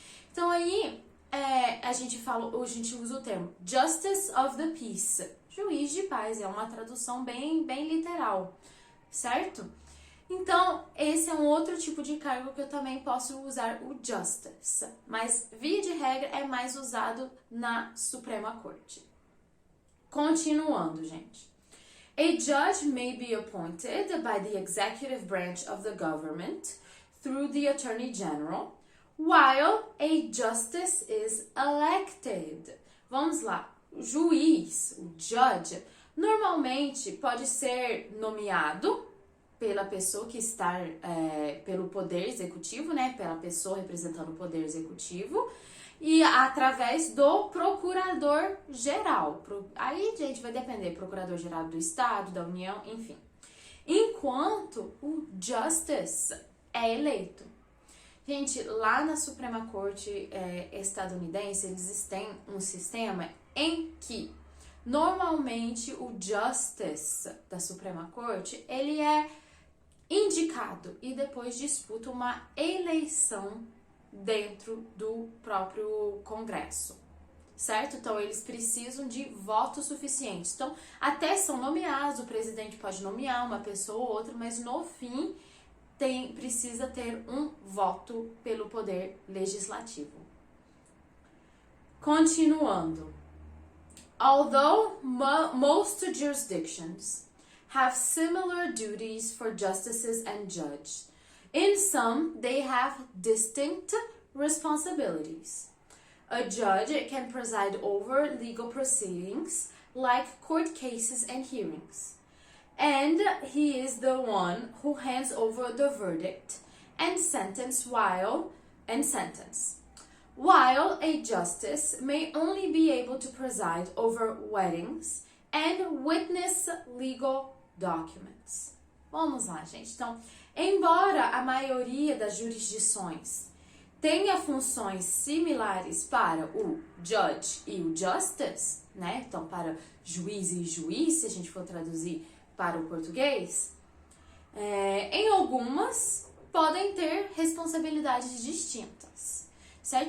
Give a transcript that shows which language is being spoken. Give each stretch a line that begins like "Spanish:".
Portuguese: Então aí a gente usa o termo Justice of the Peace, juiz de paz, é uma tradução bem literal, certo? Então, esse é um outro tipo de cargo que eu também posso usar o justice, mas via de regra é mais usado na Suprema Corte. Continuando, gente.
English: A judge may be appointed by the executive branch of the government through the Attorney General, while a justice is elected.
Portuguese: Vamos lá. O juiz, o judge, normalmente pode ser nomeado pela pessoa que está, pelo poder executivo, né? Pela pessoa representando o poder executivo, e através do procurador-geral. Aí, gente, vai depender, procurador-geral do Estado, da União, enfim. Enquanto o justice é eleito. Gente, lá na Suprema Corte estadunidense, eles têm um sistema em que, normalmente, o justice da Suprema Corte, ele é indicado e depois disputa uma eleição dentro do próprio Congresso, certo? Então, eles precisam de votos suficientes. Então, até são nomeados, o presidente pode nomear uma pessoa ou outra, mas no fim precisa ter um voto pelo poder legislativo. Continuando.
English: Although most jurisdictions have similar duties for justices and judges, in some, they have distinct responsibilities. A judge can preside over legal proceedings, like court cases and hearings. And he is the one who hands over the verdict and sentence, while a justice may only be able to preside over weddings and witness legal documents.
Portuguese: Vamos lá, gente. Então, embora a maioria das jurisdições tenha funções similares para o judge e o justice, né? Então, para juiz e juiz, se a gente for traduzir para o português, em algumas podem ter responsabilidades distintas, certo?